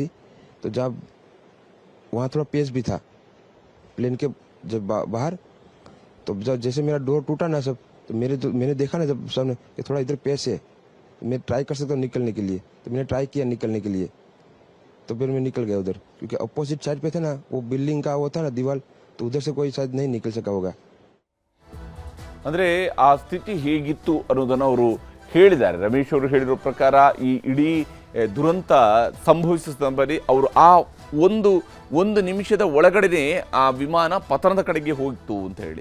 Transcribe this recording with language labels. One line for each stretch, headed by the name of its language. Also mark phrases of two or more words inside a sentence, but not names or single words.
Hindi: तो जब वहाँ थोड़ा पेस भी था प्लेन के जब बाहर, तो जब जैसे मेरा डोर टूटा ना सब, तो मैंने देखा ना जब सामने कि थोड़ा इधर पेस है, मैं ट्राई कर सकता हूँ निकलने के लिए. तो मैंने ट्राई किया निकलने के लिए, तो फिर मैं निकल गया उधर, क्योंकि
English: opposite side
Hindi: पे थे ना वो बिल्डिंग का वो था ना दीवार, तो उधर से कोई शायद नहीं निकल सका होगा.
Kannada: ಅಂದರೆ ಆ ಸ್ಥಿತಿ ಹೇಗಿತ್ತು ಅನ್ನೋದನ್ನು ಅವರು ಹೇಳಿದ್ದಾರೆ. ರಮೇಶ್ ಅವರು ಹೇಳಿರೋ ಪ್ರಕಾರ ಈ ಇಡೀ ದುರಂತ ಸಂಭವಿಸಿದ ಸಂದರ್ಭದಲ್ಲಿ ಅವರು ಆ ಒಂದು ನಿಮಿಷದ ಒಳಗಡೆನೆ ಆ ವಿಮಾನ ಪತನದ ಕಡೆಗೆ ಹೋಗಿತ್ತು ಅಂತ ಹೇಳಿ.